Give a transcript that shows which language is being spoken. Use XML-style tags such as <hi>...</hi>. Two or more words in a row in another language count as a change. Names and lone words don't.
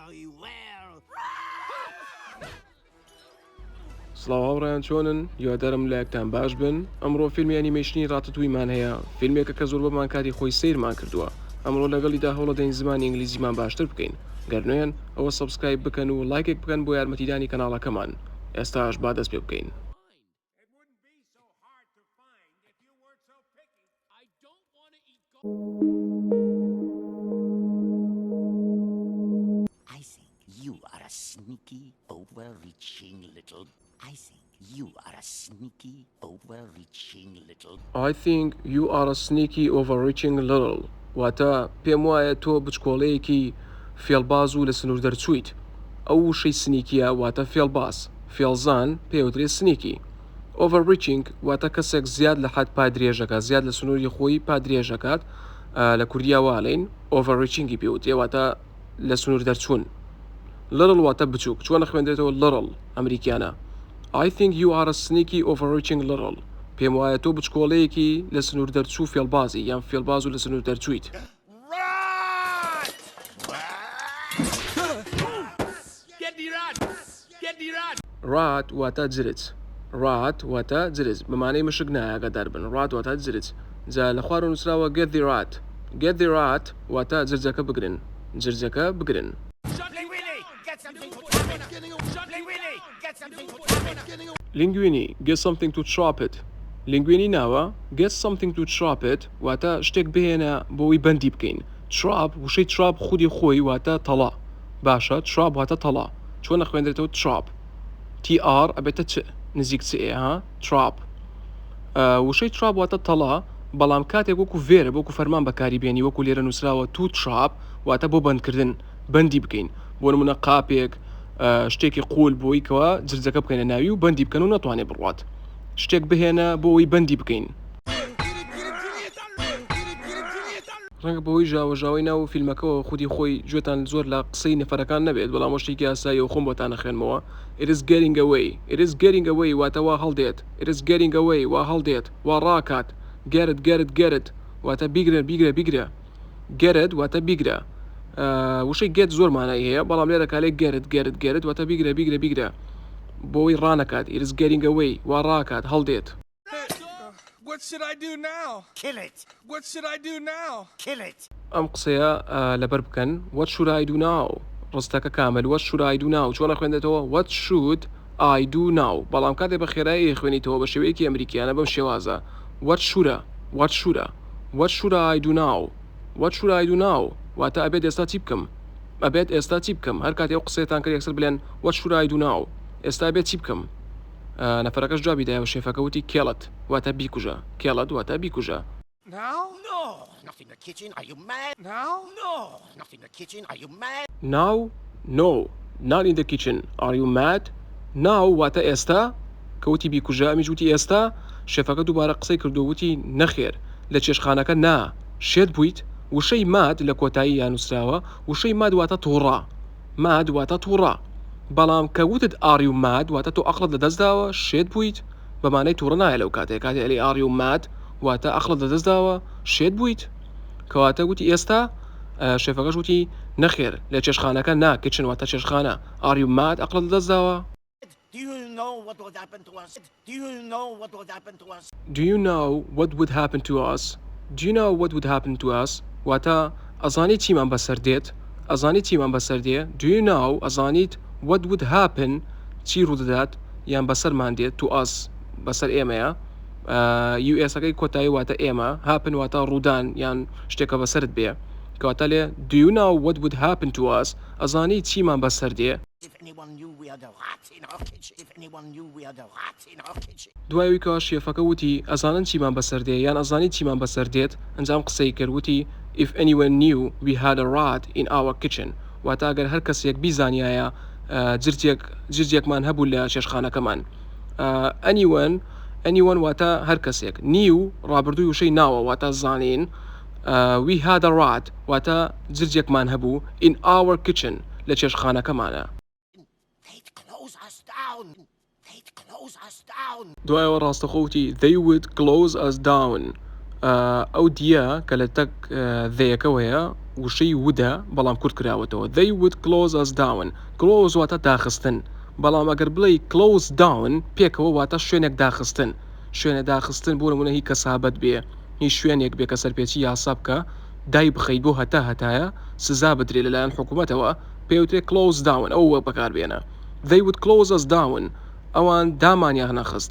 <en>very well.</en> <ckb>سڵاو هاوڕێیان چۆنن؟ یادەرم لایەکتان باش بن. ئەمڕۆ فیلمی ئەنیمەیشنی ڕاتەتوویمان هەیە، فیلمێکە کە زۆر بەمان کاتی خۆی سیرمان کردووە. ئەمڕۆ لەگەڵیدا هەوڵە دەین زمانی ئینگلیزیمان باشتر بکەین. گەرنوێن ئەوە سەبسکرایب بکەن و لایکێک بکەن بۆ یارمەتیدانی کەناڵەکەمان. ئێستاش با دەست پێ بکەین.</ckb> <en>It wouldn't be so hard to find if you weren't so picky. I don't want to eat I think you are a sneaky, overreaching little... I think you are a sneaky, overreaching little... I think you are a sneaky overreaching little.</en> <ckb>واتە پێم وایە تۆ بچکۆڵەیەکی فێڵباز و لە سنوور دەرچوویت. ئەو وشەی سنیکیە واتە فێڵباز، فێڵزان پێوترێت سنیکی. Overreaching واتە کەسێک زیاد لە حەد پادرێژەکە، زیاد لە سنووری خۆی پادرێژەکات. لە کوردیا واڵین overreachingی پێوتێ واتە لە سنوور دەرچوون. Little واتە بچووک، چۆن خوێندرێتەوە little ئەمریکیانە. I think you are a sneaky overreaching little. پێم وایە تۆ بچکۆڵەیەکی لە سنوور دەرچوو فێڵبازی یان فێڵباز و لە سنوور دەرچوویت. ڕات واتە جرج. ڕات واتە جرج بەمانەی مشک نایەگەدار بن. ڕات واتە جرج. جا لە خوارەوە نووسراوە</ckb> <en>get the rat. get the rat</en> <ckb>واتە جرجەکە بگرن. جرجەکە بگرن.</ckb> <en>Linguini, get something to chop it.</en> <ckb>Linguini ناوە</ckb> <en>get something to chop it</en> <ckb>واتە شتێک بهێنە بۆی بەندی بکەین. Chop وشەی chop خودی خۆی واتە تەڵا. باشە chop واتە تەڵا. چۆن خوێندرێتەوە chop. TR ئەبێتە چ نزیک چ ها chop. وشەی chop واتە تەڵا بەڵام کاتێک وەکو vێرە وەکو فەرمان بەکاری بێنی وەکو لێرە نووسراوە</ckb> <en>to chop</en> <ckb>واتە بۆ بەندکردن بەندی بکەین. بۆ نمونە قاپێک شتێکی قوول بۆی کەوە جرجەکە بکەینە ناوی و بەندی بکەن و ناتوانێت بڕوات. شتێک بهێنە بۆەوەی بەندی بکەین. ڕەنگە بەوەی ژاوەژاوی ناو فیلمەکەەوە خودی خۆی گوێتان زۆر لە قسەی نەفەرەکان نەبێت بەڵام شتێکی یاسایی و خۆم بۆتان نەخێنمەوە.</ckb> <en>It is getting away. It is getting away</en> <ckb>واتە وا هەڵدێت.</ckb> <en>It is getting away</en> <ckb>وا هەڵدێت وا ڕاکات.</ckb> <en>Get it get it get it</en> <ckb>واتە بیگرە بیگرە بیگرە.</ckb> <en>Get it</en> <ckb>واتە بیگرە. وشەی get زۆر مانای هەیە بەڵام لێرە کالێک</ckb> <en>get it get it get it</en> <ckb>واتە بیگرە بیگرە بیگرە بۆی ڕانەکات.</ckb> <en>It is getting away</en> <ckb>وا ڕاکات هەڵدێت.</ckb> <en>What should I do now? Kill it! What should I do now? Kill it!</en> <ckb>ئەم قسەیە لەبەر بکەن.</ckb> <en>What should I do now?</en> <ckb>ڕستەکە کامل.</ckb> <en>What should I do now?</en> <ckb>چۆنە خوێندێتەوە</ckb> <en>What should I do now?</en> <ckb>بەڵام کاتێک بە خێرایی خوێنیتەوە بە شێوەیەکی ئەمریکیانە بەم شێوازە.</ckb> <en>What should What should What should I do now? What should I do now?</en> <ckb>واتە ئەبێت ئێستا چی بکەم؟ ئەبێت ئێستا چی بکەم؟ هەر کاتێک ئەو قسەیەتان کرد یەکسەر بڵێن</ckb> <en>What should I do now?</en> <ckb>ئێستا ئەبێت چی بکەم؟ نەفەرەکەش جوابی دایەوە شێفەکە وتی</ckb> <en>kill it</en> <ckb>واتە بیکوژە.</ckb> <en>kill it</en> <ckb>واتە بیکوژە.</ckb> <en>Now? No! Not in the kitchen, are you mad? Now? No! Not in the kitchen, are you mad? Now? No. Not in the kitchen. Are you mad?</en> <ckb>Now واتە ئێستا کەوتی بیکوژە ئەمیش وتی ئێستا. شێفەکە دووبارە قسەی کردو وتی نەخێر لە چێشخانەکە نا شێت بوویت. وشەی ماد لە کۆتایی یان نووسراوە وشەی ماد واتە تووڕا. ماد واتە تووڕا بەڵام کە وتت</ckb> <en>are you mad</en> <ckb>واتە تۆ ئەقلت لەدەستداوە شێت بوویت بەمانەی تووڕە نایە لەو کاتێک ئەلی</ckb> <en>are you mad</en> <ckb>واتە ئەقلت لەدەستداوە شێت بوویت کەواتە وتی ئێستا. شێفەکەش وتی نەخێر لە چێشخانەکە نا کچن واتە چێشخانە</ckb> <en>are you mad</en> <ckb>ئەقلت لەدەستداوە.</ckb> <en>Do you know what would happen to us? Do you know what would happen to us? Do you know what would happen to us? Do you know what would happen to us?</en> <ckb>واتە ئەزانیت چیمان بەسەر دێت؟ ئەزانیت چیمان بەسەر دێ؟</ckb> <en>Do you know</en> <ckb>ئەزانیت</ckb> <en>what would happen</en> <ckb>چی ڕوودەدات یان بەسەرمان دێت</ckb> <en>to us</en> <ckb>بەسەر ئێمەیە. US-ەکەی کۆتایی واتە ئێمە happen واتە ڕوودان یان شتێکە بەسەرت بێ کەواتە لێ</ckb> <en>Do you know what would happen to us</en> <ckb>ئەزانیت چیمان بەسەر دێ.</ckb> <en>If anyone knew we had a rat in our kitchen. If anyone knew we had a rat in our kitchen.</en> <ckb>دوایەوەی کەوا شێفەکە وتی ئەزانن چیمان بەسەر دێ یان ئەزانیت چیمان بەسەر دێت ئەنجام قسەی کرد وتی</ckb> <en>If anyone knew we had a rat in our kitchen</en> <ckb>واتە ئەگەر هەر کەسێک بیزانایە جرجێکمان هەبوو لە چێشخانەکەمان. anyone واتە هەر کەسێک. new ڕابردووی وشەی ناوە واتە زانین.</ckb> <en>we had a rat</en> <ckb>واتە جرجێکمان هەبوو</ckb> <en>in our kitchen</en> <ckb>لە چێشخانەکەمانە.</ckb> <en>They'd close us down. They'd close us down.</en> <ckb>دوایەوە ڕاستەخۆوتی</ckb> <en>they would close us down.</en> <ckb>ئەو دیە کە لە تەک ذەیەکەوەیە وشەی ودا بەڵام کورت کراوەتەوە.</ckb> <en>They would close us down.</en> <ckb>Close واتە داخستن. بەڵام ئەگەر بڵێ</ckb> <en>close down</en> <ckb>پێکەوە واتە شوێنێک داخستن. شوێنە داخستن بۆ نمونە هی کەسابەت بێ. هی شوێنێک بێ کە سەرپێچی یاسا بکە دای بخەیت بۆ هەتایە سزا بدرێت لەلایەن حکوومەتەوە پێوترێت</ckb> <en>close down</en> <ckb>ئەوە بەکاربێنە.</ckb> <en>They would close us down.</en> <ckb>ئەوان دامانیان نەخست.</ckb>